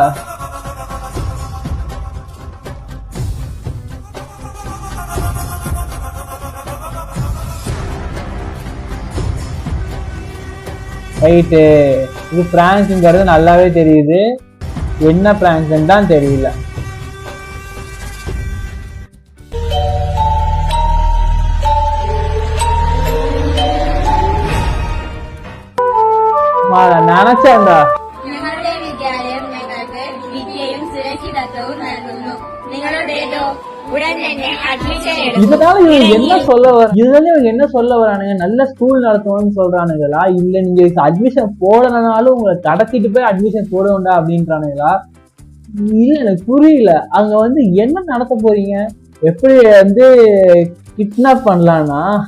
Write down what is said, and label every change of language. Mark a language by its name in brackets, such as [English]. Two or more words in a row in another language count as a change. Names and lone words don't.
[Tamil] ரைட்டு, இது பிராங்க்ங்கிறது நல்லாவே தெரியுது. என்ன பிராங்க்ன்னு தான் தெரியல. நினைச்சேன்டா [Malayalam] ഞങ്ങളുടെ വിദ്യാലയം ഞങ്ങൾക്ക് വിദ്യയും സുരക്ഷിതത്വവും നൽകുന്നു. നിങ്ങളുടെ ഉടൻ തന്നെ അഡ്മിഷൻ [Tamil] இதனால இவங்க என்ன சொல்ல இவங்க என்ன சொல்ல வரானுங்க? நல்ல ஸ்கூல் நடத்தணும்னு சொல்றானுங்களா, இல்ல நீங்க அட்மிஷன் போடலனாலும் உங்களை கடத்திட்டு போய் அட்மிஷன் போடுவோண்டா அப்படின்றானுங்களா? இல்ல எனக்கு புரியல. அங்க வந்து என்ன நடத்த போறீங்க? எப்படி வந்து கிட்னாப் பண்ணலாம்னா?